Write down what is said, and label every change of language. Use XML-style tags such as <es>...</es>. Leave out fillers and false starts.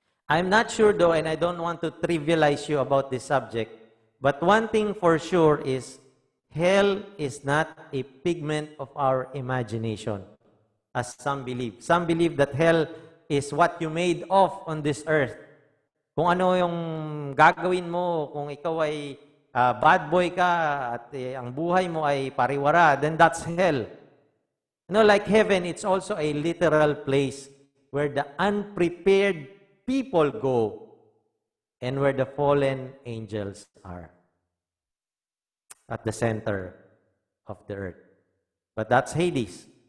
<en>I'm not sure though, and I don't want to trivialize you about this subject, but one thing for sure is, hell is not a figment of our imagination, as some believe. Some believe that hell is what you made of on this earth.</en> <tl>Kung ano yung gagawin mo, kung ikaw ay bad boy ka at ang buhay mo ay pariwara,</tl> <en>then that's hell. You know, like heaven, it's also a literal place where the unprepared people go and where the fallen angels are. At the center of the earth. But that's Hades.</en>